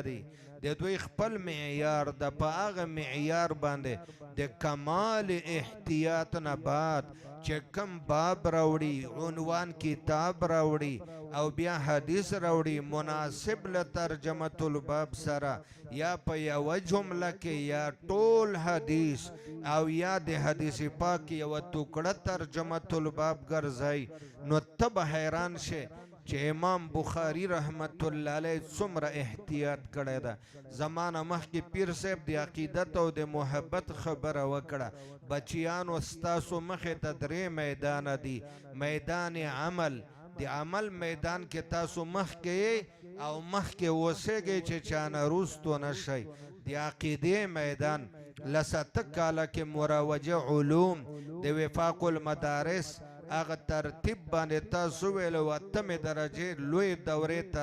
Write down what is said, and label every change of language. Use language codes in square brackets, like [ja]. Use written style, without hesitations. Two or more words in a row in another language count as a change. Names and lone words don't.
[ps] دی د دوی خپل معیار د په هغه معیار باندې د کمال احتیاط نه بعد چې کم باب راوړي عنوان کتاب راوړي او بیا حدیث راوړي مناسب له [ar] ترجمة الباب [ps] سره یا په یوه جمله کې یا ټول حدیث او یا د حدیث پاک یوه ټوکړه [ar] ترجمة الباب [ps] ګرځي نو ته به حیران شې چې امام بخاري رحمت الله علیه څومره احتیاط کړی ده زمانه مخکې پیر صاحب د عقیدت او د محبت خبره وکړه بچیانو ستاسو مخې ته 3 میدانه دي میدان عمل د عمل میدان کې تاسو مخکې او مخکې اوسېږئ چې چانه وروستو نه شئ د عقیدې میدان لسته کاله کې مروجه علوم د وفاق المدارس هغه ترتیب باندې تاسو ویلو 8مې درجې لوی دورې ته